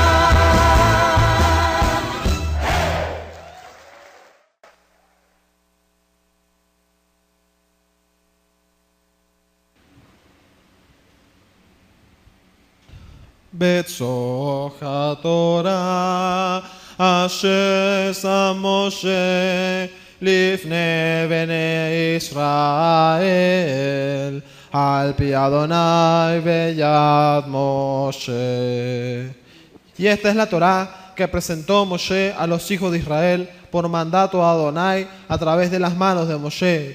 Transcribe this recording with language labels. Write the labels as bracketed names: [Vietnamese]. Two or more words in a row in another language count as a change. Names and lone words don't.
[Hebrew] בתוך התורה אשר שם משה לפני בני ישראל על פי Adonai ויד Moshe. [Spanish] Y esta es la Torá que presentó Moshe a los hijos de Israel por mandato de Adonai a través de las manos de Moshe.